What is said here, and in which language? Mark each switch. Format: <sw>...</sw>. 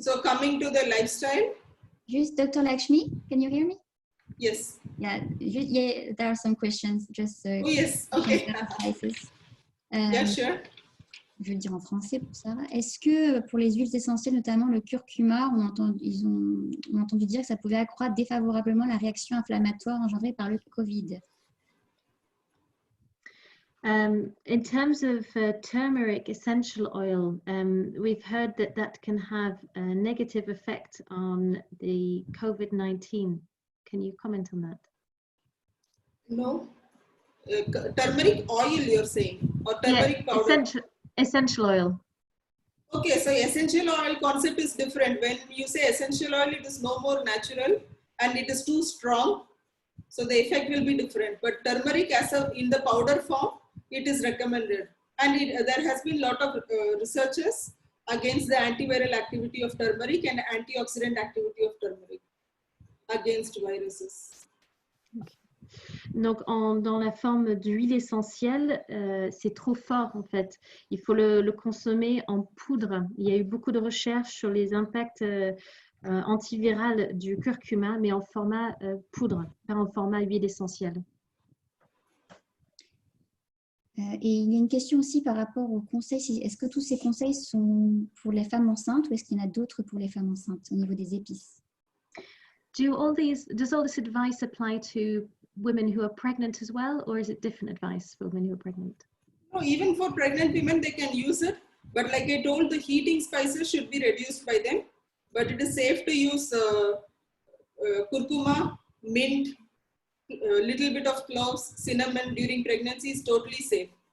<en>So coming to the lifestyle. Just Dr. Lakshmi, can you hear me? Yes. Yeah, there are some questions. Just. Oh yes. Okay. Yeah, sure.</en> <fr>Je vais le dire en français pour ça. Est-ce que pour les huiles essentielles, notamment le curcuma, on a entendu dire que ça pouvait accroître défavorablement la réaction inflammatoire engendrée par le Covid?</fr> <en>In terms of turmeric essential oil, we've heard that can have a negative effect on the COVID-19. Can you comment on that? No. Turmeric oil, you're saying, or turmeric powder? Essential oil. Okay, so essential oil concept is different. When you say essential oil, it is no more natural and it is too strong. So the effect will be different. But turmeric in the powder form, it is recommended. And there has been a lot of researches against the antiviral activity of turmeric and antioxidant activity of turmeric against viruses. Okay.</en> <fr>Donc, dans la forme d'huile essentielle, c'est trop fort en fait. Il faut le consommer en poudre. Il y a eu beaucoup de recherches sur les impacts antiviraux du curcuma, mais en format poudre, pas en format huile essentielle. Et il y a une question aussi par rapport aux conseils. Est-ce que tous ces conseils sont pour les femmes enceintes ou est-ce qu'il y en a d'autres pour les femmes enceintes au niveau des épices?</fr> <en>Does all this advice apply to women who are pregnant as well, or is it different advice for women who are pregnant? No, even for pregnant women, they can use it. But like I told, the heating spices should be reduced by them. But it is safe to use curcuma, mint, a little bit of cloves, cinnamon during pregnancy is totally safe.</en>